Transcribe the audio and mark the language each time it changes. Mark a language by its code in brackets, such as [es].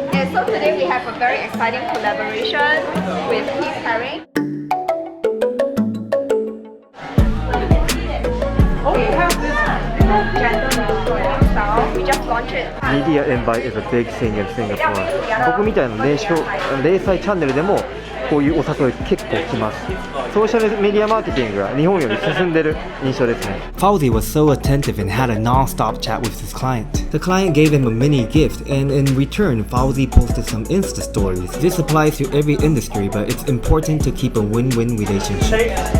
[en] Yeah, so today we have a very exciting collaboration with Keith Haring. Oh, you have this gender neutral style. We just launched it. Media invite is a big thing in Singapore. [ja] 僕みたいな零細チャンネルでもこういうお誘い結構来ます。ソーシャルメディアマーケティングが日本より進んでる印象ですね。 [en] Fauzi was so attentive and had a non-stop chat with his client. The client gave him a mini gift, and in return, Fauzi posted some Insta stories. This applies to every industry, but it's important to keep a win-win relationship.